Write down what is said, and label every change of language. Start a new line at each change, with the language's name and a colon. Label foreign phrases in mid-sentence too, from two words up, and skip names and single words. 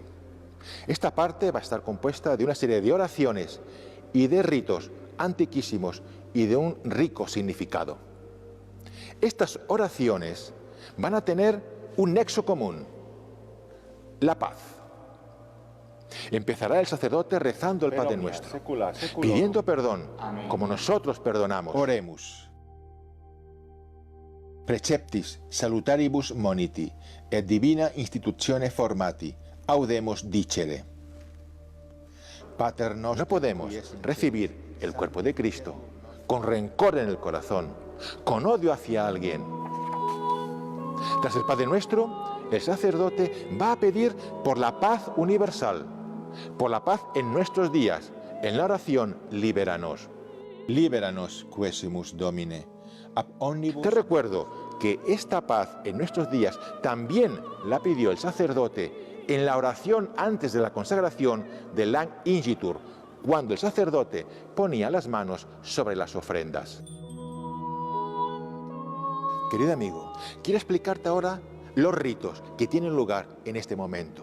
Spanish: Esta parte va a estar compuesta de una serie de oraciones y de ritos antiquísimos y de un rico significado. Estas oraciones van a tener un nexo común: la paz. Empezará el sacerdote rezando el Padre Nuestro, pidiendo perdón, como nosotros perdonamos.
Latin: Oremus. Preceptis salutaribus moniti, et divina institutione formati, audemus dicere. Pater nostro.
Spanish: No podemos recibir el cuerpo de Cristo con rencor en el corazón, con odio hacia alguien. Tras el Padre Nuestro, el sacerdote va a pedir por la paz universal, por la paz en nuestros días, en la oración Libéranos.
Latin: Liberanos quesimus Domine, ab omnibus.
Spanish: Te recuerdo que esta paz en nuestros días también la pidió el sacerdote en la oración antes de la consagración del Lang Ingitur, cuando el sacerdote ponía las manos sobre las ofrendas. Querido amigo, quiero explicarte ahora los ritos que tienen lugar en este momento.